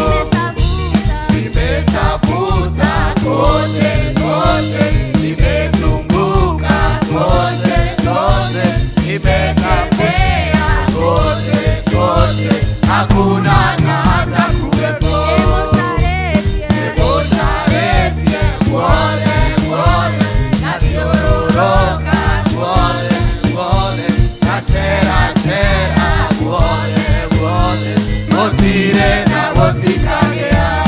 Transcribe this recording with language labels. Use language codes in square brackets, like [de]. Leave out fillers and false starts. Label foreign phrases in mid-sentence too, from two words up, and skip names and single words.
[sw] Nimetafuta kote kote, nimezunguka kote kote, nimetembea kote kote, hakuna na hata kuwepo. [ki] Nĩmũcarĩtie guothe guothe, ndathiũrũrũka guothe guothe, ngaceracera guothe guothe, gũtirĩ na gũtikagĩa.